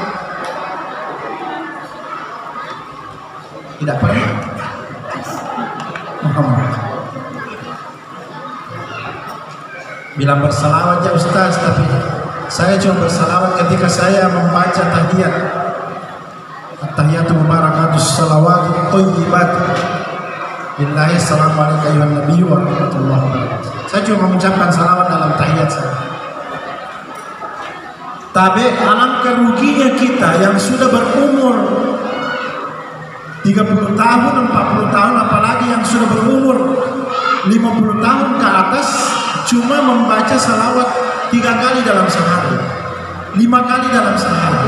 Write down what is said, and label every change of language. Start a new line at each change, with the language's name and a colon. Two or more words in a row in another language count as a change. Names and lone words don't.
Indonesian: Tidak pernah. Bilang bersalawat ya Ustaz, tapi saya cuma bersalawat ketika saya membaca tahiyat.
Arabic: التحيات المباركات الصلوات الطيبات. بالله السلام عليكم أيها النبي ورحمة الله وبركاته.
Indonesian: Saya cuma mengucapkan salawat dalam tahiyat saya. Tapi alangkah ruginya kita yang sudah berumur 30 tahun, 40 tahun, apalagi yang sudah berumur 50 tahun ke atas, cuma membaca salawat 3 kali dalam sehari, 5 kali dalam sehari.